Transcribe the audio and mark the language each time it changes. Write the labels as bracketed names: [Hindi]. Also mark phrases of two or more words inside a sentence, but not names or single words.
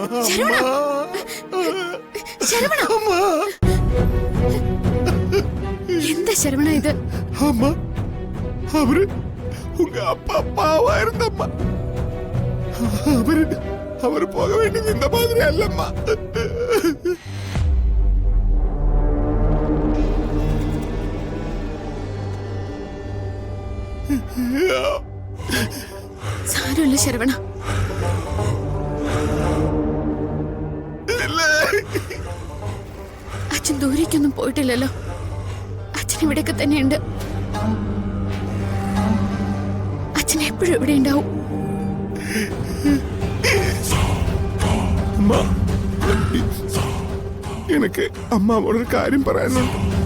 [Malayalam] ശരവണ ശരവണ എന്താ ശരവണ ഇത്? [Tamil] அம்மா அவரு உங்க அப்பா அப்பாவாயிருந்தம்மா. அவரு போக வேண்டியது இந்த மாதிரி அல்லம்மா. [Malayalam] സാരമില്ല ശരവണ. അച്ഛൻ ദൂരേക്കൊന്നും പോയിട്ടില്ലല്ലോ. അച്ഛൻ ഇവിടെയൊക്കെ തന്നെയുണ്ട്. അച്ഛൻ എപ്പോഴും ഇവിടെ ഉണ്ടാവും. [Tamil] அம்மா எனக்கு அம்மாவோட ஒரு காரியம் പറയാനുണ്ട്.